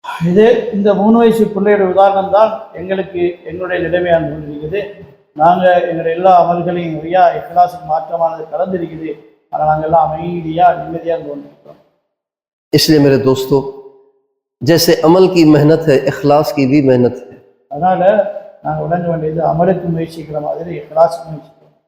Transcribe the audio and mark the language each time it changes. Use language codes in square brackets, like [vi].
[ta] இது இந்த 3 வயசு பிள்ளையோட உதாரணம் தான் எங்களுக்கு எங்களுடைய நிலைமையாக இருக்குது. நாங்கள் எங்களுடைய எல்லா அமல்களையும் ரியா இஹ்லாஸுக்கு மாற்றமானது கலந்திருக்குது. ஆனால் நாங்கள் எல்லாம் அமைதியாக நிம்மதியாக கொண்டிருக்கிறோம். [ur] اس لیے میرے دوستو, جیسے عمل کی محنت ہے اخلاص کی بھی محنت ہے. [ta] அதனால நாங்கள் விளங்க வேண்டியது அமலுக்கு முயற்சிக்கிற மாதிரி இஹ்லாஸுக்கு முயற்சிக்கிறோம்.